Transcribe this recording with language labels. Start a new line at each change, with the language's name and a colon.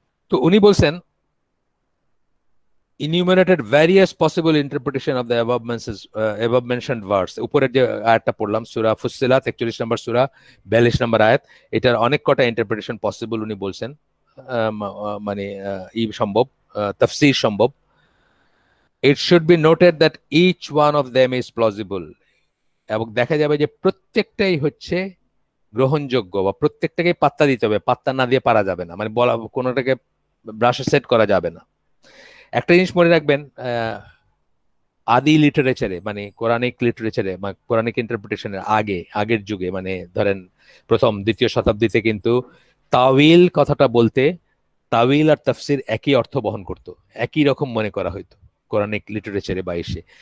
Bangla: তো উনি বলছেন
English: enumerated various possible interpretation of the above mentioned verse।
Bangla: উপরের যে আয়াতটা পড়লাম সূরা ফুসসিলাত 41 নম্বর সূরা 42 নম্বর আয়াত, এটার অনেক কটা ইন্টারপ্রিটেশন পসিবল উনি বলছেন, মানে সম্ভব, তাফসীর সম্ভব।
English: It should be noted that each one of them is plausible।
Bangla: এবং দেখা যাবে যে প্রত্যেকটাই হচ্ছে গ্রহণযোগ্য, বা প্রত্যেকটাকে পাত্তা দিতে হবে, পাত্তা না দিয়ে পারা যাবে না, মানে বলা কোনোটাকে ব্রাশে সেট করা যাবে না। একটা জিনিস মনে রাখবেন, আদি লিটারেচারে মানে কোরআনিক লিটারেচারে বা কোরআনিক ইন্টারপ্রিটেশনের আগের যুগে, মানে ধরেন প্রথম দ্বিতীয় শতাব্দীতে কিন্তু তাওয়িল কথাটা বলতে তাওয়িল আর তাফসির একই অর্থ বহন করত, একই রকম মনে করা হইতো কোরআনিক লিটারেচারে বা এসে।